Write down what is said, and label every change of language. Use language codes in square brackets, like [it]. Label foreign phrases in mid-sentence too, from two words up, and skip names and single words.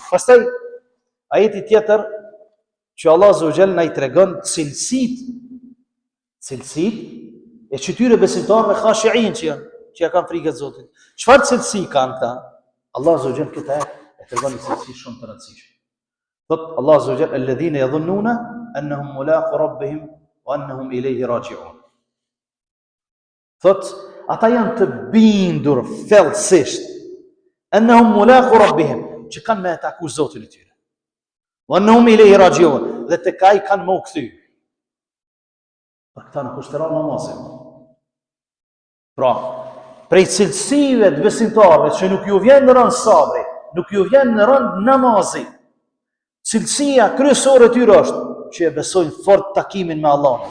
[sq] Pastaj ajeti tjetër që Allah [ar] عز وجل [sq] na i tregon cilësitë e çtyre besimtarëve khashi'in që ja kanë frikën e Zotit. Çfarë cilësi kanë këta? Allah [ar] عز وجل [sq] këta e tregon cilësi shumë të rëndësishme. [ar] Thot Allah عز وجل الذين يظنون أنهم ملاقو ربهم وأنهم إليه راجعون. [sq] Thot, ata janë të bindur thellësisht, [ar] أنهم ملاقو ربهم, [sq] që kanë me taku Zotin e tyre. [ar] وأنهم إليه راجعون, [sq] dhe tek ai kanë më u kthy. Për këta nuk është rënd namazin. Pra, prej cilësive të besimtarëve që nuk ju vjen në rënd sabri, nuk ju vjen në rënd namazi, cilësia kryesore e tyre është që e besojnë fort takimin me Allahun.